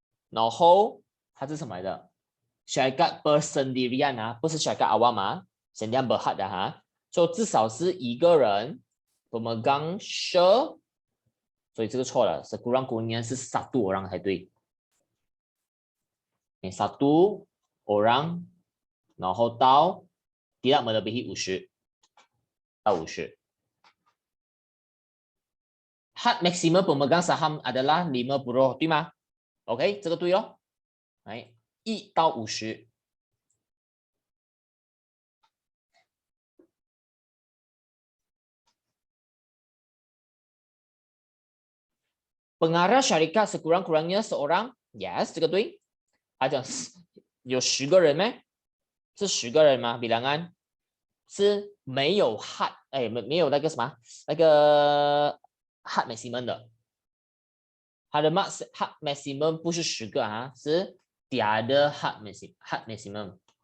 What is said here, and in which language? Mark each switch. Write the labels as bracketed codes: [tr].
[zh] 然后它是什么来的 ？ [ms] Syarikat persendirian [zh] 啊，不是 [ms] syarikat awam [zh] 啊 ， [ms] sendirian berhad [zh] 的哈，所以至少是一个人 [ms] pemegang share， [zh] 所以这个错了 ， [ms] sekurang-kurangnya [zh] 是 [ms] 1 orang [zh] 才对。 [ms] 1 orang， [zh] 然后到 [ms] tidak melebihi [zh] 50到50。 [ms] Had maksimum pemegang saham adalah 50， [zh] 对吗 [ms] ？OK， [zh] 这个对哦。来，1到50。 [ms] Pengarah syarikat sekurang-kurangnya seorang， [en] yes， [zh] 这个对。他讲有10个人咩？是10个人吗？ bilangan是没有 hard， 没有那个什么那个 hard maximum 的。它的 hard maximum 不是10个啊，是 [en] the other hard maximum。